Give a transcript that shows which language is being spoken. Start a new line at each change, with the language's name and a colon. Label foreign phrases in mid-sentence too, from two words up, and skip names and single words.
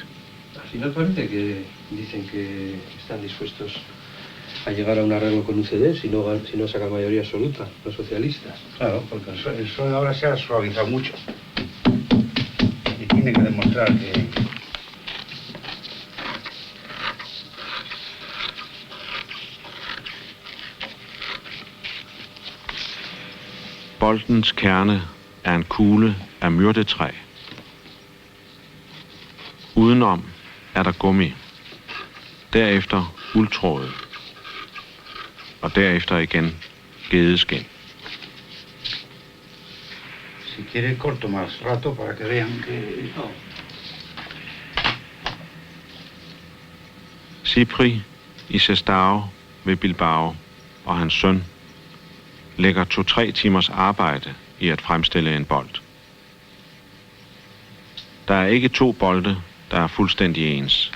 Spanish: Al final parece que dicen que están dispuestos a llegar a un arreglo con UCD si no saca mayoría absoluta, los socialistas. Claro, porque el PSOE ahora se ha suavizado mucho. Y tiene que demostrar que...
Danish: Boldens kerne er en kugle af myrdetræ. Udenom er der gummi. Derefter uldtråd. Og derefter igen gedeskin.
Spanish: Si quiere corto más rato para que vean que...
Danish: Cipri i Sestao ved Bilbao og hans søn lægger 2-3 timers arbejde i at fremstille en bold. Der er ikke 2 bolde, der er fuldstændig ens.